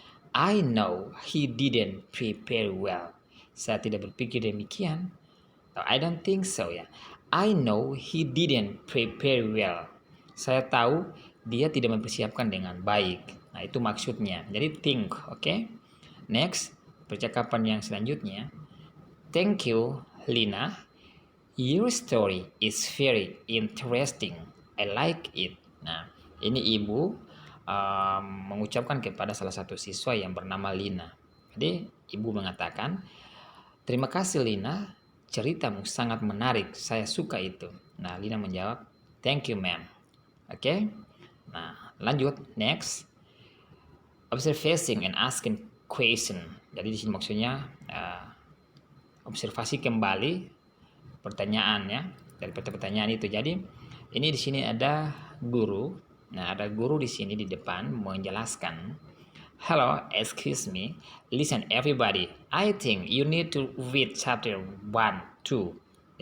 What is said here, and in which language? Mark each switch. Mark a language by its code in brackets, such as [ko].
[en] I know he didn't prepare well. [id] Saya tidak berpikir demikian. [en] I don't think so ya. I know he didn't prepare well. [id] Saya tahu dia tidak mempersiapkan dengan baik. Nah, itu maksudnya. Jadi think, oke? Next, percakapan yang selanjutnya. [en] Thank you, Lina. Your story is very interesting. I like it. [id] Nah, ini ibu mengucapkan kepada salah satu siswa yang bernama Lina. Jadi, ibu mengatakan, terima kasih Lina, ceritamu sangat menarik. Saya suka itu. Nah, Lina menjawab, [en] thank you ma'am. [id] Oke. Nah, lanjut. Next. [en] Observing and asking question. [id] Jadi di sini maksudnya observasi kembali pertanyaan ya, dari pertanyaan itu. Jadi ini di sini ada guru. Nah, ada guru di sini di depan menjelaskan, [en] hello, excuse me, listen everybody, I think you need to read chapter 1, 2.